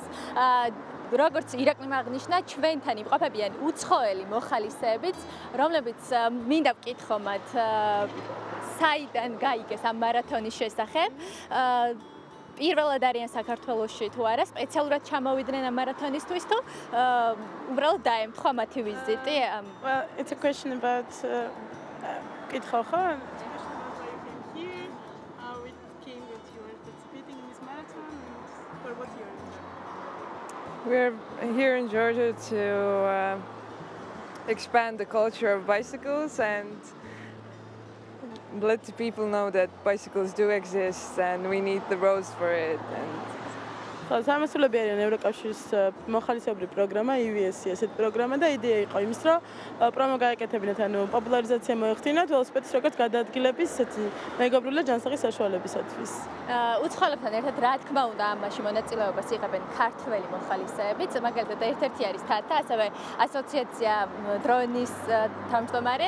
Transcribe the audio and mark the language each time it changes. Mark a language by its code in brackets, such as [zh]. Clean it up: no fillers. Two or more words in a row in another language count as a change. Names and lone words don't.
[ka] როგორც ირაკლიმ აღნიშნა, ჩვენთან იმყოფებიან უცხოელი მოხალისეებიც, რომლებიც მინდა ვკითხო მათ საიდან გაიგეს ამ მარათონის შესახებ. პირველად არიან საქართველოში თუ არა, სპეციალურად ჩამოვიდნენ ამ მარათონისთვის თუ უბრალოდ დაემთხვა მათი ვიზიტი? [en] Well, it's a question about [ka] კითხო ხო? [en] We're here in Georgia to expand the culture of bicycles and let the people know that bicycles do exist and we need the roads for it. [ka] სამასულები არიან ევროკავშირის მოხალისეობრივი პროგრამა EVS ესეთ პროგრამა და იდეა იყო იმის, რომ პრომო გაეკეთებინათ, ანუ პოპულარიზაცია მოეხდინათ ველოსიპედის როგორც გადაადგილების ესეთი მეგობრული ჯანსაღი საშუალებისათვის. უცხოელებთან ერთად რა თქმა უნდა ამაში მონაწილეობას იღებენ ქართველი მოხალისეებიც, მაგალითად ერთ-ერთი არის თათა, ასევე ასოციაცია დრონის თავმჯდომარე.